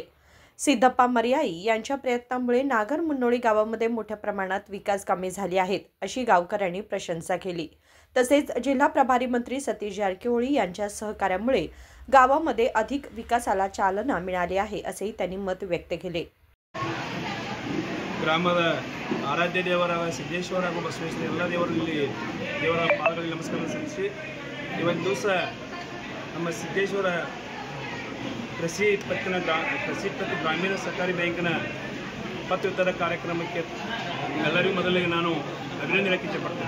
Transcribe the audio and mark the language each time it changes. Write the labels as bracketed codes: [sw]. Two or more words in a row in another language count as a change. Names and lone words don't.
[mr] सिद्धप्पा मर्याई यांच्या प्रयत्नांमुळे नागर मुन्नोळी गावामध्ये मोठ्या प्रमाणात विकास कामे झाली आहेत अशी गावकऱ्यांनी प्रशंसा केली। तसेच जिल्हा प्रभारी मंत्री सतीश जारकिहोळी यांच्या सहकार्यामुळे गावामध्ये अधिक विकासाला चालना मिळाली आहे असेही त्यांनी मत व्यक्त केले। [kn] ಗ್ರಾಮದ ಆರಾಧ್ಯ ದೇವರಾದ ಸಿದ್ದೇಶ್ವರ ಹಾಗೂ ಬಸವೇಶ್ವರ ಎಲ್ಲ ದೇವರಲ್ಲಿ ದೇವರ ಪಾದಗಳಿಗೆ ನಮಸ್ಕಾರ ಸಲ್ಲಿಸಿ ಇವತ್ತು ದಿವಸ ನಮ್ಮ ಸಿದ್ದೇಶ್ವರ ಕೃಷಿ ಪತ್ತು ಗ್ರಾಮೀಣ ಸಹಕಾರಿ ಬ್ಯಾಂಕಿನ ಪತ್ತು ವಿತರಣಾ ಕಾರ್ಯಕ್ರಮಕ್ಕೆ ಎಲ್ಲರಿಗೂ ಮೊದಲಿಗೆ ನಾನು ಅಭಿನಂದನೆ ಇಷ್ಟಪಡ್ತೇನೆ।